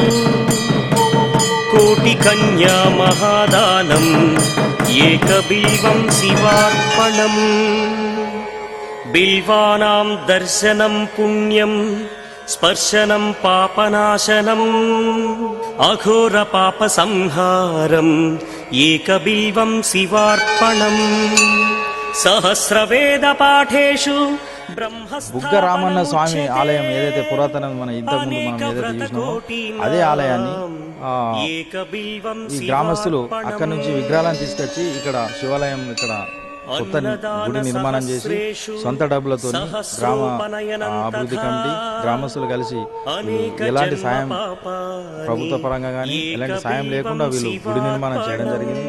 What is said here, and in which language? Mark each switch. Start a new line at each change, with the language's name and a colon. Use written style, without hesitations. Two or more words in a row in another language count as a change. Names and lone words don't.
Sanskrit: कोटिकन्या महादानम् एकबिल्वं शिवार्पणम् बिल्वानां दर्शनं पुण्यं स्पर्शनं पापनाशनम् अघोरपापसंहारम् एकबिल्वं शिवार्पणम् सहस्रवेदपाठेषु
Telugu: బుగ్గ రామన్న స్వామి ఆలయం ఏదైతే పురాతనం మన ఇంతకుముందు మనం ఏదైతే చూసినామో అదే ఆలయాన్ని ఈ గ్రామస్తులు అక్కడి నుంచి విగ్రహాలను తీసుకొచ్చి ఇక్కడ శివాలయం ఇక్కడ కొత్త గుడి నిర్మాణం చేసి సొంత డబ్బులతో గ్రామ అభివృద్ధి కమిటీ గ్రామస్తులు కలిసి ఎలాంటి సాయం ప్రభుత్వ పరంగా కానీ ఎలాంటి సాయం లేకుండా వీళ్ళు గుడి నిర్మాణం చేయడం జరిగింది.